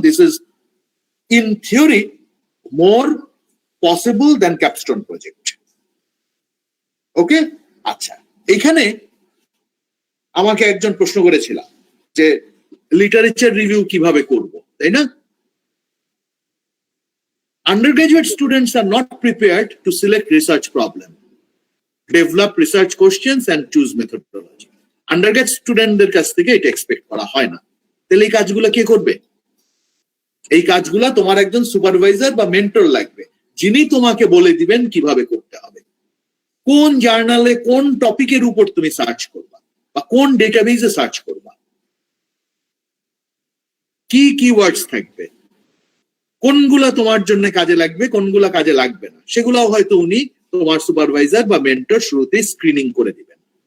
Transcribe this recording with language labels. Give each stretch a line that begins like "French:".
English: This is in theory more possible than capstone project.
Bangla: ওকে, আচ্ছা, এখানে আমাকে একজন প্রশ্ন করেছিল যে লিটারেচার রিভিউ কিভাবে করব, তাই না?
English: Undergraduate students are not prepared to select research problem, develop research questions and choose methodology.
Bangla: Undergrad স্টুডেন্টদের কাছ থেকে এটা এক্সপেক্ট করা হয় না। তাহলে এই কাজগুলো কে করবে? এই কাজগুলো তোমার একজন সুপারভাইজার বা মেন্টর লাগবে, যিনি তোমাকে বলে দিবেন কিভাবে করতে হবে, কোন জার্নালে কোন টপিকের উপর তুমি সার্চ করবা বা কোন ডেটাবেসে সার্চ করবা, কি কিওয়ার্ডস থাকবে, কোনগুলা তোমার জন্য কাজে লাগবে, কোনগুলা কাজে লাগবে না, সেগুলাও হয়তো উনি তোমার সুপারভাইজার বা মেন্টর শুরুতেই স্ক্রিনিং করে দিবেন।